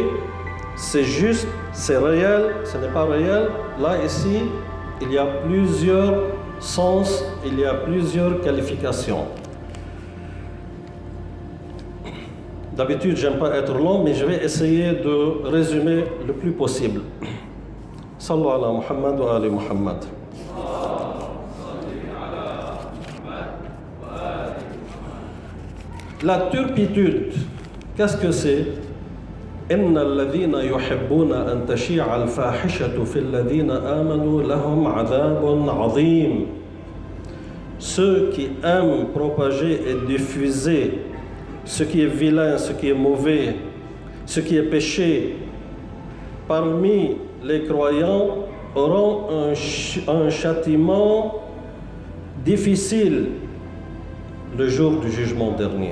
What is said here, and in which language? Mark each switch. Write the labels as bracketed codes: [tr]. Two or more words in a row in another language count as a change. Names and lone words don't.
[fr] C'est juste, c'est réel, ce n'est pas réel? Là, ici, il y a plusieurs sens, il y a plusieurs qualifications. D'habitude, j'aime pas être long, mais je vais essayer de résumer le plus possible. [ar] صلوا على محمد وآل محمد. [fr] La turpitude, qu'est-ce que c'est? [ar] إن الذين يحبون أن تشيع الفاحشة في الذين آمنوا لهم عذاب عظيم. [fr] Ceux qui aiment propager et diffuser ce qui est vilain, ce qui est mauvais, ce qui est péché, parmi les croyants auront un châtiment difficile le jour du jugement dernier.